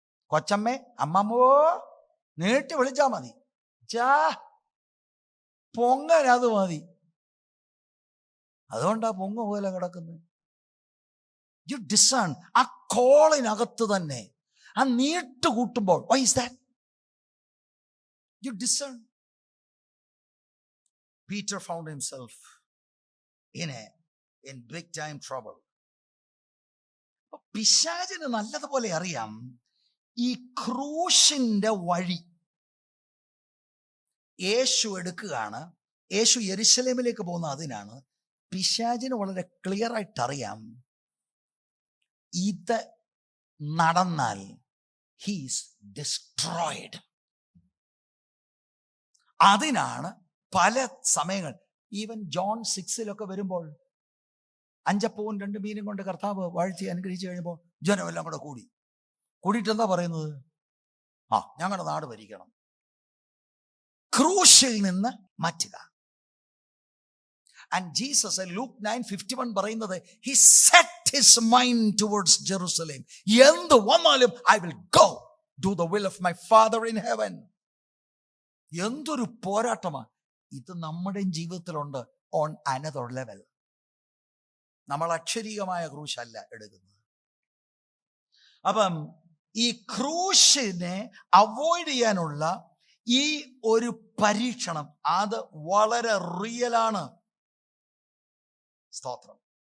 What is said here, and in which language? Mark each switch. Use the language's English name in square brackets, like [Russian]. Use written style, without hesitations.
[Malayalam] കൊച്ചമ്മേ അമ്മമ്മോ നീട്ടി വിളിച്ചാ മതി, പൊങ്ങൻ അത് മതി. അതുകൊണ്ടാ പൊങ്ങ പോലെ കിടക്കുന്നത്. [English] You discern. [Malayalam] ആ കോളിനകത്ത് തന്നെ ആ നീട്ട് കൂട്ടുമ്പോൾ [English] Why is that? You discern. Peter found himself in big time trouble. [Malayalam] പിശാചിന് നല്ലതുപോലെ അറിയാം ഈ ക്രൂശിന്റെ വഴി യേശു എടുക്കുകയാണ്. യേശു യെരുശലേമിലേക്ക് പോകുന്ന അതിനാണ്. പിശാചിന് വളരെ ക്ലിയർ ആയിട്ട് അറിയാം, ഇത് നടന്നാൽ [English] He's destroyed. [Malayalam] അതിനാണ് പല സമയങ്ങൾ ഈവൻ ജോൺ 6 വരുമ്പോൾ 5 അപ്പവും 2 മീനും കൊണ്ട് കർത്താവ് വാഴ്ത്തി അനുഗ്രഹിച്ചു കഴിഞ്ഞപ്പോൾ ജനമെല്ലാം കൂടെ കൂടിയിട്ട് എന്താ പറയുന്നത്? ഞങ്ങളുടെ നാട് ഭരിക്കണം. ക്രൂശിൽ നിന്ന് മാറ്റുക. [English] And Jesus in Luke 9:51 [Malayalam] പറയുന്നത്, [English] he set his mind towards Jerusalem. [Malayalam] എന്ത് വന്നാലും [English] I will go do the will of my Father in heaven. [Malayalam] എന്തൊരു പോരാട്ടമാ ഇത് നമ്മുടെ ജീവിതത്തിലുണ്ട്. [English] on another level. [Malayalam] നമ്മൾ അക്ഷരീയമായ ക്രൂശല്ല എടുക്കുന്നത്. അപ്പം ഈ ക്രൂശിനെ അവോയ്ഡ് ചെയ്യാനുള്ള ഈ ഒരു പരീക്ഷണം അത് വളരെ റിയലാണ്. സ്തോത്രം.